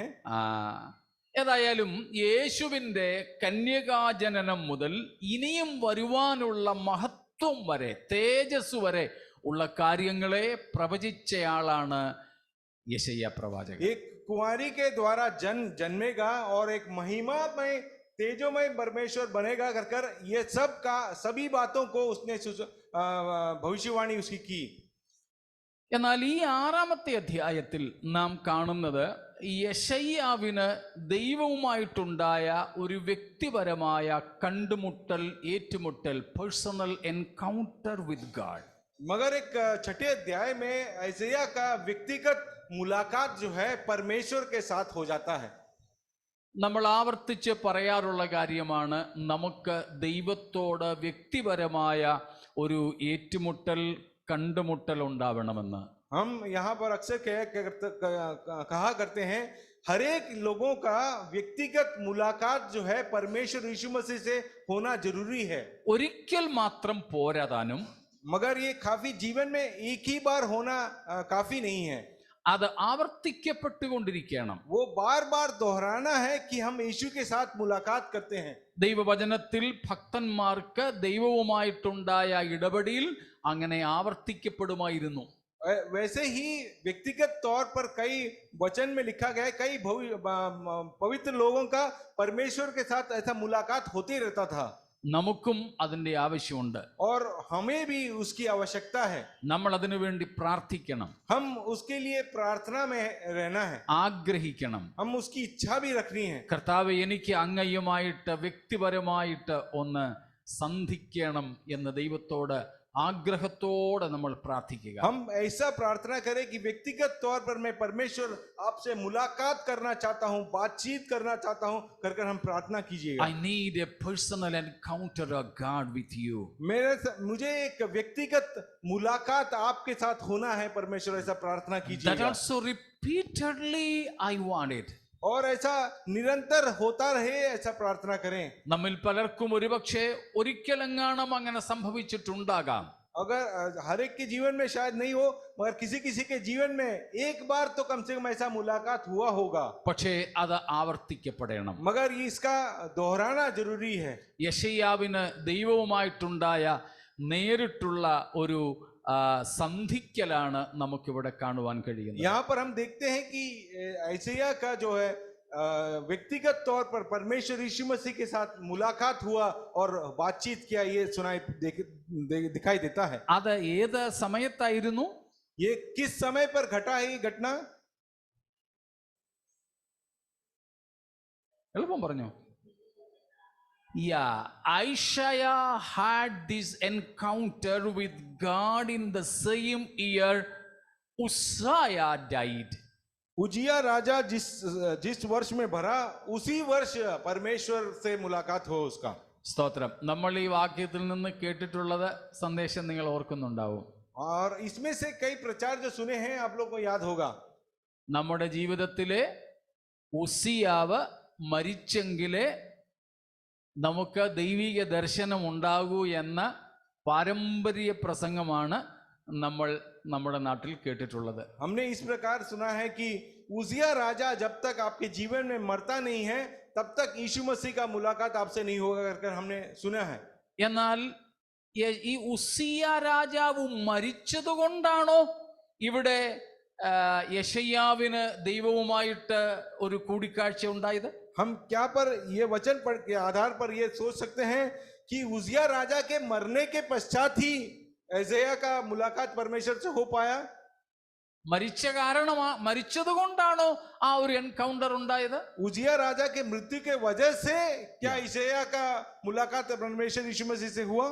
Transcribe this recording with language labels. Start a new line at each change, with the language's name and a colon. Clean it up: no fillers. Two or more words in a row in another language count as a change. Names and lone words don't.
Malayalam: ഏതായാലും യേശുവിന്റെ കന്യകാജനനം മുതൽ ഇനിയും വരുവാനുള്ള മഹത്വം വരെ, തേജസ് വരെ ഉള്ള കാര്യങ്ങളെ പ്രവചിച്ചയാളാണ് യെശയ്യാ പ്രവാചകൻ.
Hindi: एक कुंवारी के द्वारा जन्मेगा और एक महिमामय तेजोमय परमेश्वर बनेगा कर ये सब का सभी बातों को उसने भविष्यवाणी उसकी की.
Malayalam: എന്നാൽ ഈ 6-ാമത്തെ അധ്യായത്തിൽ നാം കാണുന്നത് യെശയ്യാവിന് ദൈവവുമായിട്ടുണ്ടായ ഒരു വ്യക്തിപരമായ കണ്ടുമുട്ടൽ, ഏറ്റുമുട്ടൽ,
English: personal encounter with God.
Hindi: मगर एक छठे अध्याय में ऐसाया का व्यक्तिगत मुलाकात जो है परमेश्वर के साथ हो जाता है.
Malayalam: നമ്മൾ ആവർത്തിച്ച് പറയാറുള്ള കാര്യമാണ്, നമുക്ക് ദൈവത്തോട് വ്യക്തിപരമായ ഒരു ഏറ്റുമുട്ടൽ, കണ്ടുമുട്ടൽ ഉണ്ടാവണമെന്ന്.
Hindi: हम यहाँ पर अक्सर कहा करते हैं, हर एक लोगों का व्यक्तिगत मुलाकात जो है परमेश्वर यीशु मसीह से होना जरूरी है.
Malayalam: ഒരിക്കൽ മാത്രം പോരാതാനും,
Hindi: मगर ये काफी जीवन में एक ही बार होना काफी नहीं है.
Malayalam: അത് ആവർത്തിക്കപ്പെട്ടുകൊണ്ടിരിക്കണം.
Hindi: वो बार बार दोहराना है कि हम यीशु के साथ मुलाकात करते हैं.
Malayalam: ദൈവവചനത്തിൽ ഭക്തന്മാർക്ക് ദൈവവുമായിട്ടുണ്ടായ ഇടപെടൽ അങ്ങനെ ആവർത്തിക്കപ്പെടുമായിരുന്നു.
Hindi: वैसे ही व्यक्तिगत तौर पर कई वचन में लिखा गया है, कई पवित्र लोगों का परमेश्वर के साथ ऐसा मुलाकात होते रहता था.
Malayalam: നമുക്കും അതിൻ്റെ ആവശ്യമുണ്ട്.
Hindi: और हमें भी उसकी आवश्यकता है.
Malayalam: നമ്മൾ അതിനു വേണ്ടി പ്രാർത്ഥിക്കണം,
Hindi: हम उसके लिए प्रार्थना में रहना है,
Malayalam: ആഗ്രഹിക്കണം.
Hindi: हम उसकी इच्छा भी रखनी है.
Malayalam: കർത്താവേ, എനിക്ക് അങ്ങയുമായിട്ട് വ്യക്തിപരമായിട്ട് ഒന്ന് സന്ധിക്കണം എന്ന് ദൈവത്തോട് ആഗ്രഹത്തോടെ നമ്മൾ പ്രാർത്ഥിക്കുക.
Hindi: हम ऐसा प्रार्थना करें कि व्यक्तिगत तौर पर मैं परमेश्वर आपसे मुलाकात करना चाहता हूं, बातचीत करना चाहता हूं, कर हम प्रार्थना कीजिएगा.
English: I need a personal encounter of God with you.
Hindi: मुझे एक व्यक्तिगत मुलाकात आपके साथ होना है परमेश्वर, ऐसा प्रार्थना
English: That
Hindi: कीजिएगा.
English: also repeatedly I want it.
Hindi: और ऐसा निरंतर होता रहे, ऐसा प्रार्थना करें.
Malayalam: നമ്മിൽ പലർക്കും ഒരുപക്ഷെ ഒരിക്കലെങ്ങാനും അങ്ങനെ സംഭവിച്ചിട്ടുണ്ടാകാം.
Hindi: अगर हर एक के जीवन में शायद नहीं हो, मगर किसी किसी के जीवन में एक बार तो कम से कम ऐसा मुलाकात हुआ होगा.
Malayalam: പക്ഷേ അത് ആവർത്തിക്കപ്പെടണം.
Hindi: मगर इसका दोहराना जरूरी है.
Malayalam: യെശയ്യാവിന് ദൈവവുമായിട്ടുണ്ടായ നേരിട്ടുള്ള ഒരു സന്ധിക്കലാണ് നമുക്കിവിടെ കാണുവാൻ കഴിയുന്നത്.
Hindi: यहाँ पर हम देखते हैं कि ऐसाया का जो है व्यक्तिगत तौर पर परमेश्वर यीशु मसीह के साथ मुलाकात हुआ और बातचीत किया, ये दिखाई देता है.
Malayalam: അത് ഏത് സമയത്തായിരുന്നു?
Hindi: ये किस समय पर घटा है ये घटना?
Malayalam: എളുപ്പം പറഞ്ഞു.
English: Yeah, Isaiah had this encounter with God in the same year Uzziah died.
Hindi: उजिया राजा जिस वर्ष में भरा, उसी वर्ष परमेश्वर से मुलाकात हो उसका.
Malayalam: സ്തോത്രം. നമ്മൾ ഈ വാക്യത്തിൽ നിന്ന് കേട്ടിട്ടുള്ളത് സന്ദേശം നിങ്ങൾ ഓർക്കുന്നുണ്ടാവും.
Hindi: और इसमें से कई प्रचार जो सुने हैं आप लोग को याद होगा.
Malayalam: നമ്മുടെ ജീവിതത്തിലെ ഉസിയാവ് മരിച്ചെങ്കിലേ നമുക്ക് ദൈവിക ദർശനം ഉണ്ടാകൂ എന്ന പാരമ്പര്യ പ്രസംഗമാണ് നമ്മൾ നമ്മുടെ നാട്ടിൽ കേട്ടിട്ടുള്ളത്.
Hindi: हमने इस प्रकार सुना है कि उजिया राजा जब तक आपके जीवन में मरता नहीं है तब तक यीशु मसीह का मुलाकात आपसे नहीं होगा कर हमने सुना है.
Malayalam: എന്നാൽ ഈ ഉസിയ രാജാവ് മരിച്ചതുകൊണ്ടാണോ ഇവിടെ യെശയ്യാവിന് ദൈവവുമായിട്ട് ഒരു കൂടിക്കാഴ്ച ഉണ്ടായത്?
Hindi: हम क्या पर ये वचन पढ़ के आधार पर ये सोच सकते हैं कि उजिया राजा के मरने के पश्चात ही ऐसाया का मुलाकात परमेश्वर से हो पाया?
Malayalam: മരിച്ചതുകൊണ്ടാണോ ആ ഒരു എൻകൗണ്ടർ ഉണ്ടായത്?
Hindi: उजिया राजा के मृत्यु के वजह से क्या ऐसाया का मुलाकात परमेश्वर यीशु मसीह से हुआ?